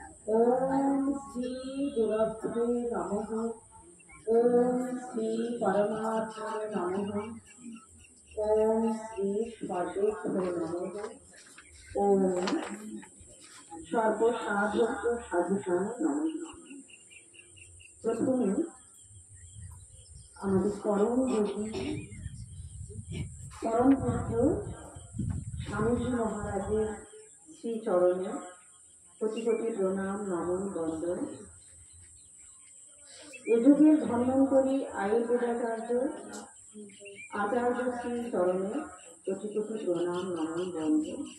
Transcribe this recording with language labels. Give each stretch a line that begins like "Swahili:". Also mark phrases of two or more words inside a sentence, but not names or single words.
Sanskrit: ओम श्री गुरुभ्यो नमः। ओम श्री परमात्मने नमः। ओम श्री सर्वेभ्यो नमः। ओम सर्वसाधक साधुकाय नमः।
Bangla: प्रथमे আমাদের পরম যোগী পরম পুত্র স্বামীজি মহারাজের শ্রী চরণে কোটি কোটি প্রণাম নমন বন্দন। এ যুগের ধন্বন্তরী আয়ুর্বেদাচার্য আচার্য শ্রী চরণে কোটি কোটি প্রণাম নমন বন্দন।